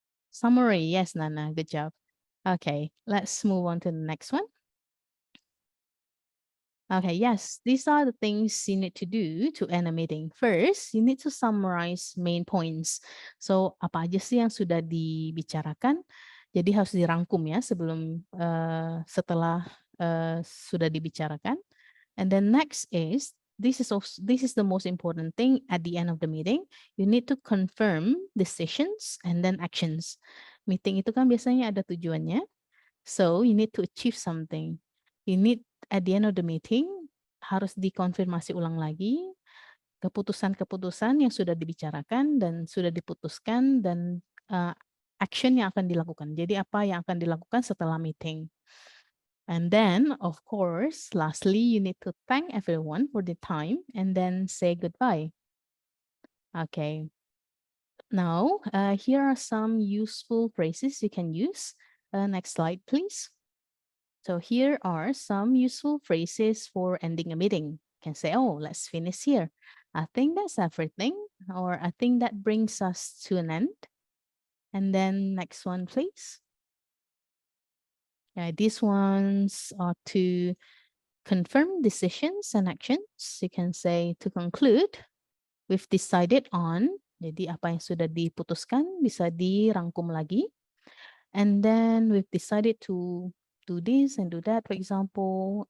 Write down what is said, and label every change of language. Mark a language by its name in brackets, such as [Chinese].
[English] Summary, yes, Nana, good job. Okay, let's move on to the next one. Okay, yes, these are the things you need to do to end a meeting. First, you need to summarize main points. [Indonesian] So, apa aja sih yang sudah dibicarakan? Jadi harus dirangkum ya setelah sudah dibicarakan. [English] And then next is, this is the most important thing at the end of the meeting. You need to confirm decisions and then actions. [Indonesian] Meeting itu kan biasanya ada tujuannya. [English] So, you need to achieve something. You need at the end of the meeting [Indonesian] harus dikonfirmasi ulang lagi keputusan-keputusan yang sudah dibicarakan dan sudah diputuskan dan action yang akan dilakukan. Jadi apa yang akan dilakukan setelah meeting. [English] And then, of course, lastly, you need to thank everyone for the time and then say goodbye. Okay. Now, here are some useful phrases you can use. Next slide, please. So here are some useful phrases for ending a meeting. You can say, oh, let's finish here. I think that's everything. Or I think that brings us to an end. And then next one, please. These ones are to confirm decisions and actions. You can say to conclude, we've decided on. [Indonesian] Jadi apa yang sudah diputuskan bisa dirangkum lagi. [English] And then we've decided to do this and do that, for example.